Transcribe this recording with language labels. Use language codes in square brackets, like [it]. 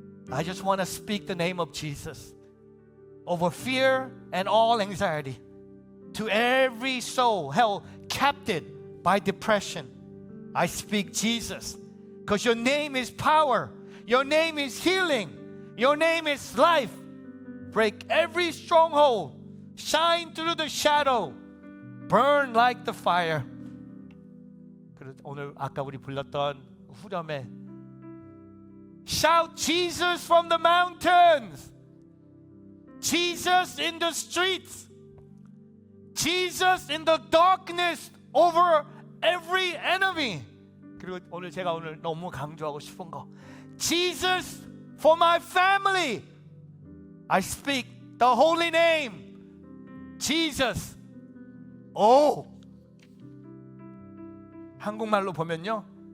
[en] I just want to speak the name of Jesus over fear and all anxiety to every soul held captive by depression. I speak Jesus because your name is power. Your name is healing. Your name is life. Break every stronghold. Shine through the shadow. Burn like the fire. [ko] 오늘 아까 우리 불렀던 후렴에 [en] Shout Jesus from the mountains. Jesus in the streets. Jesus in the darkness over every enemy. [ko] 그리고 오늘 제가 오늘 너무 강조하고 싶은 거 [en] Jesus for my family. I speak the holy name. Jesus. 오. [ko] 한국말로 보면요.